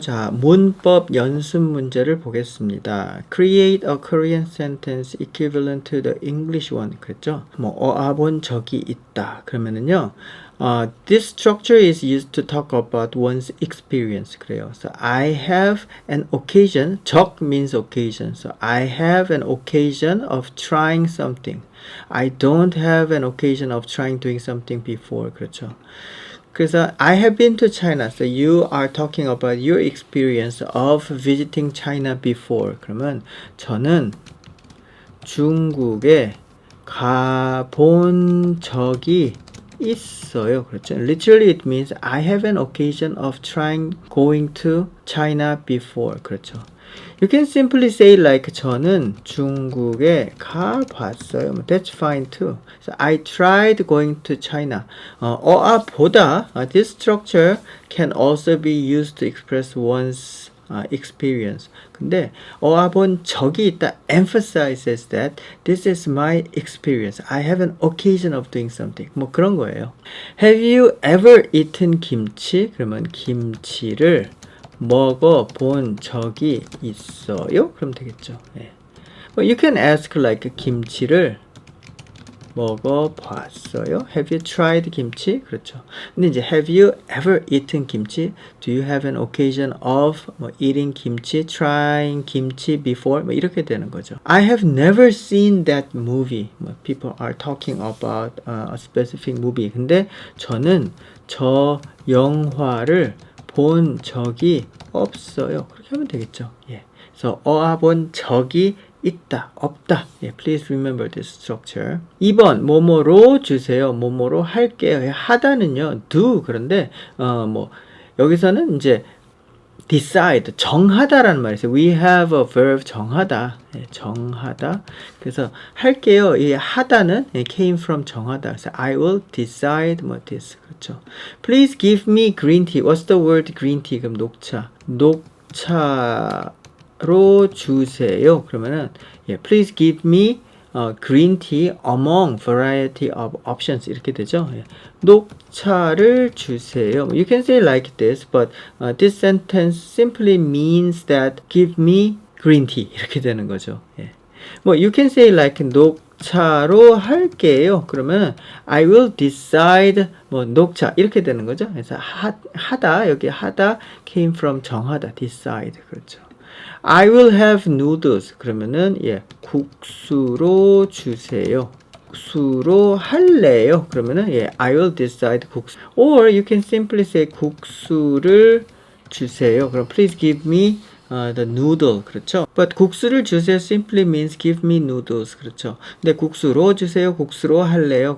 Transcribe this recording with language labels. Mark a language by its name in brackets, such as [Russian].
[Korean] 자, 문법 연습 문제를 보겠습니다. [English] Create a Korean sentence equivalent to the English one. [Korean] 그랬죠? 본 적이 있다. 그러면은요, [English] this structure is used to talk about one's experience. [Korean] 그래요. [English] So I have an occasion. 적 means occasion. So I have an occasion of trying something. I don't have an occasion of trying doing something before. [Korean] 그렇죠. 그래서 [English] I have been to China. So you are talking about your experience of visiting China before. [Korean] 그러면 저는 중국에 가본 적이 있어요. 그렇죠. [English] Literally it means I have an occasion of trying going to China before. [Korean] 그렇죠. [English] You can simply say like [Korean] 저는 중국에 가봤어요. [English] That's fine too. So I tried going to China. 보다 this structure can also be used to express one's experience. [Korean] 근데 본 적이 있다 [English] emphasizes that this is my experience. I have an occasion of doing something. [Korean] 뭐 그런 거예요. [English] Have you ever eaten 김치? [Korean] 그러면 김치를 먹어본 적이 있어요? 그럼 되겠죠. 예. [English] You can ask like [Korean] 김치를 먹어봤어요? [English] Have you tried 김치? [Korean] 그렇죠. 근데 이제 [English] have you ever eaten 김치? Do you have an occasion of eating 김치, trying 김치 before? [Korean] 이렇게 되는 거죠. [English] I have never seen that movie. People are talking about a specific movie. [Korean] 근데 저는 저 영화를 본 적이 없어요. 그렇게 하면 되겠죠. 예. 그래서 본 적이 있다, 없다. [English] 예, please remember this structure. [Korean] 2번, 뭐뭐로 주세요. 뭐뭐로 할게요. 하다는요, do. 그런데, 여기서는 이제 decide, 정하다라는 말이 있어요. [English] We have a verb [Korean] 정하다. 예, 정하다. 그래서 할게요. 이 하다는 [English] came from [Korean] 정하다. 그래서 [English] I will decide this. [Korean] 그렇죠. [English] Please give me green tea. What's the word green tea? [Korean] 그럼 녹차. 녹차로 주세요. 그러면은 [English] please give me green tea among variety of options [Korean] 이렇게 되죠. 녹차를 주세요. [English] You can say like this, but this sentence simply means that give me green tea [Korean] 이렇게 되는 거죠. [English] you can say like [Korean] 녹차로 할게요. 그러면 [English] I will decide [Korean] 녹차 이렇게 되는 거죠. 그래서 하다 여기 하다 [English] came from [Korean] 정하다 decide 그렇죠. [English] I will have noodles. [Korean] 그러면은 국수로 주세요. 국수로 할래요. 그러면은 [English] I will decide 국수. Or you can simply say [Korean] 국수를 주세요. 그럼 [English] please give me the noodle. [Korean] 그렇죠. [English] But [Korean] 국수를 주세요 [English] simply means give me noodles. [Korean] 그렇죠. 근데 국수로 주세요. 국수로 할래요.